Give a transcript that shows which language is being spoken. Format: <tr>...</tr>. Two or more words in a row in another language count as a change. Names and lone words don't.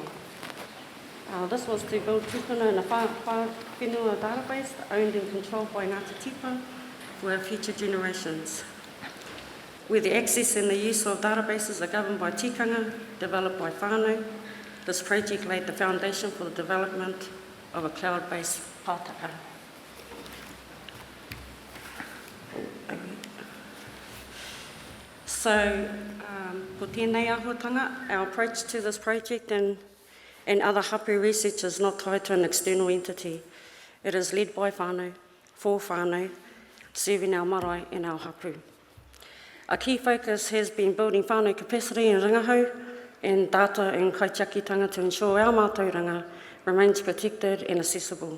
<en>This was to build tupuna in a whenua database owned and controlled by Ngāti Tiipa for our future generations, where the access and the use of databases are governed by tikanga, developed by whānau. This project laid the foundation for the development of a cloud-based pātaka.</en> <mi>So, ko tēnei āhuatanga,</mi> <en>our approach to this project and other hapu research is not tied to an external entity. It is led by whānau, for whānau, serving our marae and our hapu. A key focus has been building whānau capacity in rangahau and data and kaitiakitanga to ensure our mātauranga remains protected and accessible.</en>